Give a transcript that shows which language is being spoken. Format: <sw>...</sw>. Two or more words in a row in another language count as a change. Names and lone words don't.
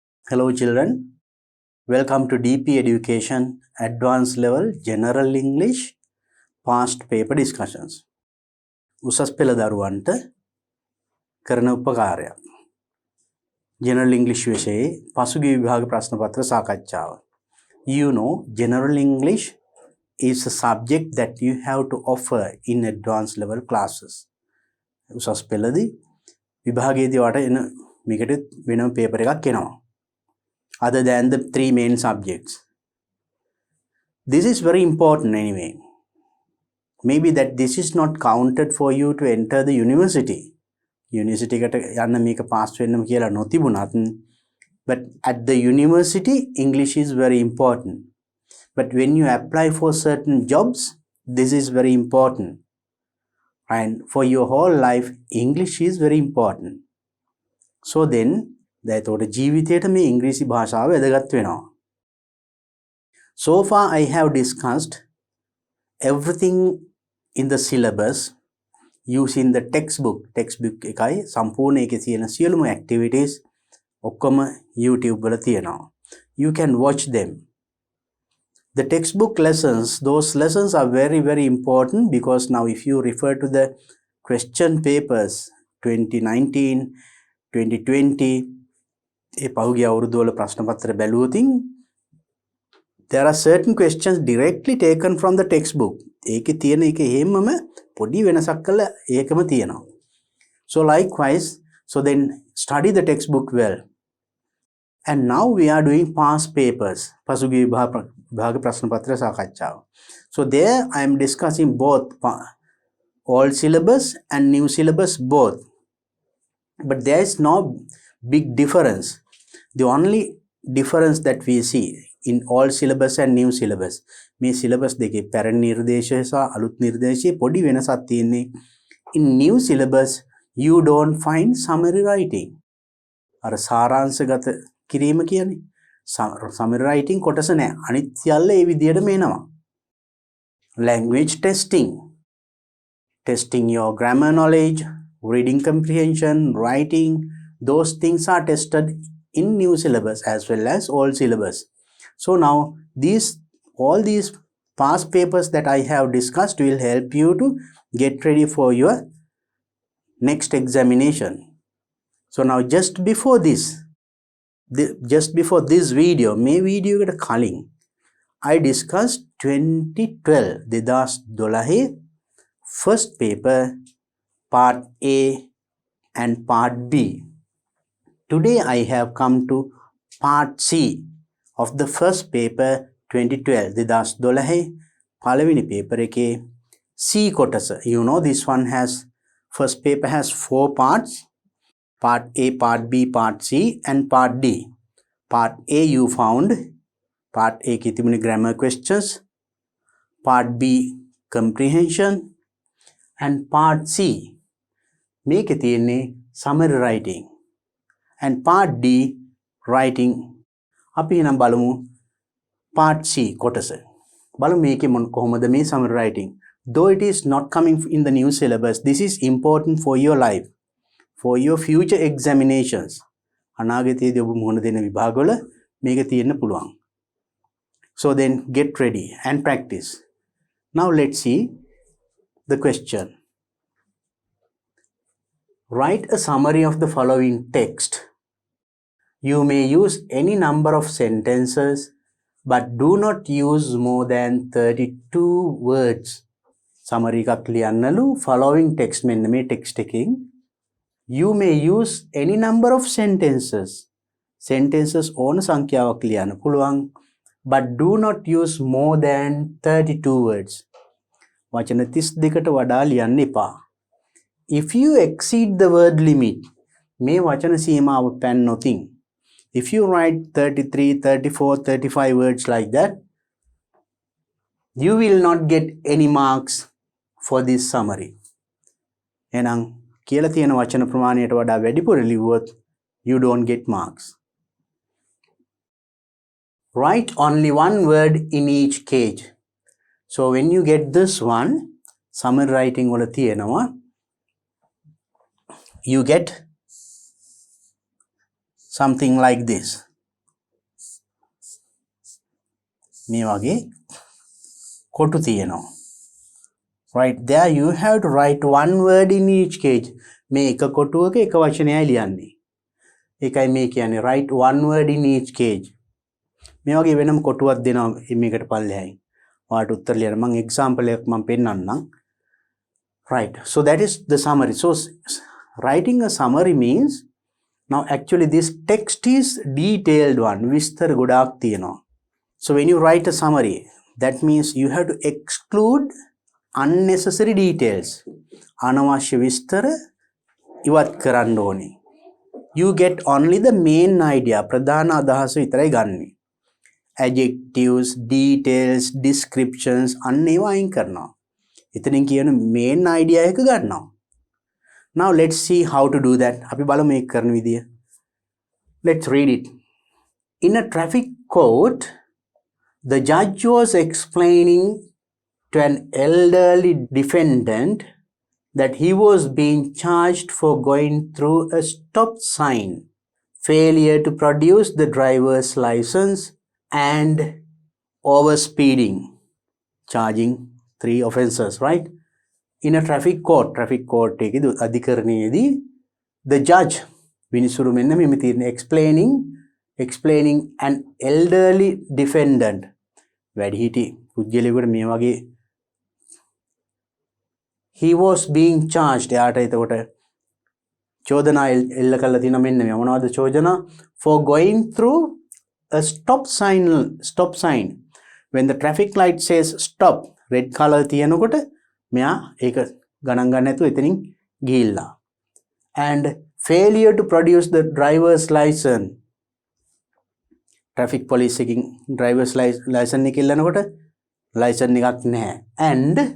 <en>Hello children, welcome to DP Education Advanced Level General English Past Paper Discussions.</en> <si>උසස් පෙළ දරුවන්ට කරන උපකාරයක්. General English විෂයේ පසුගිය විභාග ප්‍රශ්න පත්‍ර සාකච්ඡාව.</si> <en>You know, General English is a subject that you have to offer in advanced level classes.</en> <si>උසස් පෙළදී විභාගයේදී වට එන මේකට වෙනම පේපර් එකක් එනවා.</si> <en>Other than the three main subjects. This is very important anyway. Maybe that this is not counted for you to enter the university.</en> <si>University එකට යන්න මේක පාස් වෙන්නම කියලා නොතිබුණත්</si> <en>but at the university English is very important. But when you apply for certain jobs, this is very important. And for your whole life, English is very important. So then,</en> <si>එතකොට ජීවිතයට මේ ඉංග්‍රීසි භාෂාව වැදගත් වෙනවා.</si> <en>So far I have discussed everything in the syllabus using the textbook.</en> <si>Textbook එකයි සම්පූර්ණ ඒකේ තියෙන සියලුම</si> <en>activities ඔක්කොම YouTube</en> <si>වල තියෙනවා.</si> <en>You can watch them. The textbook lessons, those lessons are very very important because now if you refer to the question papers 2019, 2020</en> <si>පහුගිය අවුරුද්දවල ප්‍රශ්න පත්‍ර බැලුවොතින්</si> <en>there are certain questions directly taken from the textbook.</en> <si>ඒකේ තියෙන එක හැමම පොඩි වෙනසක් කළා ඒකම තියෙනවා.</si> <en>So likewise, so then study the textbook well. And now we are doing past papers. පසුගිය විභාග ප්‍රශ්න පත්‍ර සාකච්ඡාව. So there I am discussing both old syllabus and new syllabus both. But there is no big difference. The only difference that we see in old syllabus and new syllabus,</en> <si>මේ syllabus දෙකේ පැරණි නිර්දේශය සහ අලුත් නිර්දේශයේ පොඩි වෙනසක් තියෙන්නේ.</si> <en>In new syllabus you don't find summary writing.</en> <si>අර සාරාංශගත කිරීම කියන්නේ</si> <en>summary writing</en> <si>කොටස නැහැ. අනිත් සියල්ල ඒ විදිහටම එනවා.</si> <en>Language testing your grammar knowledge, reading comprehension, writing, those things are tested in new syllabus as well as old syllabus. So now all these past papers that I have discussed will help you to get ready for your next examination. So now just before this video,</en> <si>may video එකට කලින්</si> <en>I discussed 2012 first paper part A and part B. Today I have come to part C of the first paper 2012</en> <si>පළවෙනි paper එකේ C කොටස.</si> <en>You know this one has first paper has 4 parts. Part A, part B, part C and part D. Part A you found part A</en> <si>එකේ තිබුණේ</si> <en>grammar questions. Part B comprehension and part C</en> <si>මේකේ තියෙන්නේ</si> <en>summary writing. And part D writing.</en> <si>අපි එනම් බලමු part C කොටස. බලමු මේකේ කොහොමද මේ</si> <en>summary writing. Though it is not coming in the new syllabus, this is important for your life, for your future examinations.</en> <si>අනාගතයේදී ඔබ මුහුණ දෙන විභාගවල මේක තියෙන්න පුළුවන්.</si> <en>So then get ready and practice. Now let's see the question. Write a summary of the following text. You may use any number of sentences, but do not use more than 32 words.</en> <si>Summary එකක් ලියන්නලු</si> <en>following text</en> <si>මෙන්න මේ text එකකින්</si> <en>you may use any number of sentences.</en> <si>Sentences ඕන සංඛ්‍යාවක් ලියන්න පුළුවන්,</si> <en>but do not use more than 32 words.</en> <si>වචන 32කට වඩා ලියන්න එපා.</si> <en>If you exceed the word limit,</en> <si>මේ වචන සීමාව පැන්නොතින්</si> <en>if you write 33, 34, 35 words like that, you will not get any marks for this summary.</en> <si>එහෙනම් කියලා තියෙන වචන ප්‍රමාණයට වඩා වැඩිපුර ලිව්වොත්</si> <en>you don't get marks. Write only one word in each cage. So when you get this one, summary writing</en> <si>වල තියෙනවා</si> <en>you get something like this.</en> <si>මේ වගේ කොටු තියෙනවා.</si> <en>Right there you have to write one word in each page.</en> <si>මේ එක කොටුවක එක වචනයයි ලියන්නේ. ඒකයි මේ කියන්නේ</si> <en>write one word in each page.</en> <si>මේ වගේ වෙනම කොටුවක් දෙනවා මේකට පල්ලෙහායි. ඔයාලට උත්තර ලියන්න මම example එකක් මම පෙන්නන්නම්.</si> <en>Right. So that is the summary. So writing a summary means now actually this text is detailed one.</en> <si>විස්තර ගොඩාක් තියෙනවා.</si> <en>So when you write a summary, that means you have to exclude unnecessary details.</en> <si>අනවශ්‍ය විස්තර ඉවත් කරන්න ඕනේ.</si> <en>You get only the main idea.</en> <si>ප්‍රධාන අදහස විතරයි ගන්නෙ.</si> <en>Adjectives, details, descriptions</en> <si>අන්න ඒවා අයින් කරනවා. එතනින් කියන</si> <en>main idea</en> <si>එක ගන්නවා.</si> <en>Now let's see how to do that.</en> <si>අපි බලමු මේක කරන විදිය.</si> <en>Let's read it. In a traffic court, the judge was explaining to an elderly defendant that he was being charged for going through a stop sign, failure to produce the driver's license, and overspeeding, charging 3 offenses, right? In a traffic court</en> <si>එකේ අධිකරණයේදී</si> <en>the judge</en> <si>විනිසුරු මෙන්න මෙහෙම තියෙන</si> <en>explaining an elderly defendant</en> <si>වැඩිහිටි පුද්ගලයෙකුට මේ වගේ</si> <en>he was being charged</en> <si>එයාට එතකොට චෝදනා එල්ල කරලා තියෙනවා මෙන්න මේ මොනවද</si> <en>චෝදනා for going through a stop sign when the traffic light says stop red color</en> <si>තියෙනකොට මෙයා ඒක ගණන් ගන්න නැතුව එතනින් ගිහිල්ලා</si> <en>and failure to produce the driver's license traffic police එකකින් driver's license</en> <si>එක ඉල්ලනකොට license එකක් නැහැ</si> <en>and</en>